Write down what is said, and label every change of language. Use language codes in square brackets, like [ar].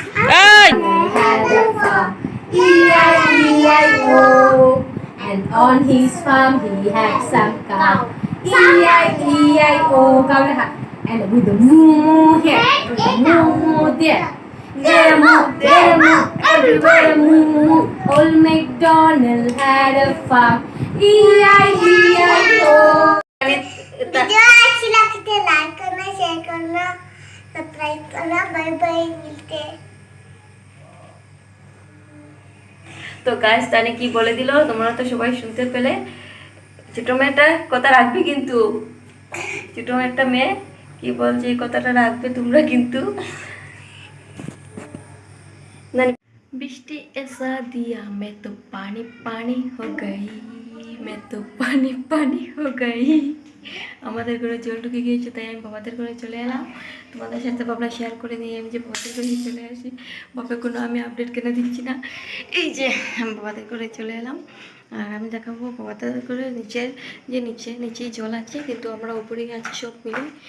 [en] hey had a farm, E-I-E-I-O, and on his farm he had some cow, E-I-E-I-O, cow and with the moo here, with the moo there. There moo, everywhere moo. Old MacDonald had a farm, E-I-E-I-O. [hi] Video अच्छी लगी तो like करना, share करना, subscribe करना। Bye bye, मिलते हैं। [bn] তো guys তানে কি বলে দিল, তোমরা তো সবাই শুনতে পেলে। ছোট মেয়েটা কথা রাখবে কিন্তু, ছোট একটা মেয়ে কি বলছে এই কথাটা রাখবে তোমরা কিন্তু। [hi] বৃষ্টি ऐसा दिया मैं तो पानी पानी हो गई, मैं तो पानी पानी हो गई। [bn] আমাদের ঘরে জল ঢুকে গিয়েছে, তাই আমি বাবাদের ঘরে চলে এলাম। তোমাদের সাথে বাবা শেয়ার করে নিয়ে আমি যে বাবাদের ঘরে চলে আসি। বাবা কোনো আমি আপডেট কেন দিচ্ছি না। এই যে আমি বাবাদের ঘরে চলে এলাম, আর আমি দেখাবো বাবাদের ঘরে নিচেই জল আছে, কিন্তু আমরা উপরে আছি সব মিলে।